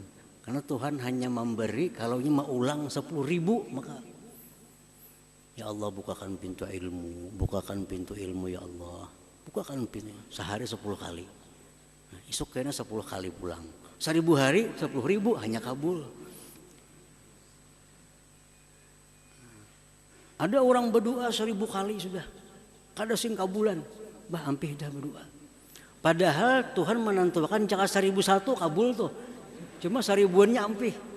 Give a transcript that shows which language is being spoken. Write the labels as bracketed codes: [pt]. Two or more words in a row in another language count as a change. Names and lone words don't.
[id] Karena Tuhan hanya memberi kalau mengulang 10.000 maka [ar] ya Allah [id] bukakan pintu ilmu, bukakan pintu ilmu [ar] ya Allah. [bjn] Bukakan pintu sehari 10 kali. Nah, esok kayaknya 10 kali pulang. 1000 hari 10.000 hanya kabul. Ada orang berdoa 1000 kali sudah kada sing kabulan, bah ampih dah berdoa. Padahal Tuhan menentukan jika 1001 kabul tuh, cuma 1000-annya ampih.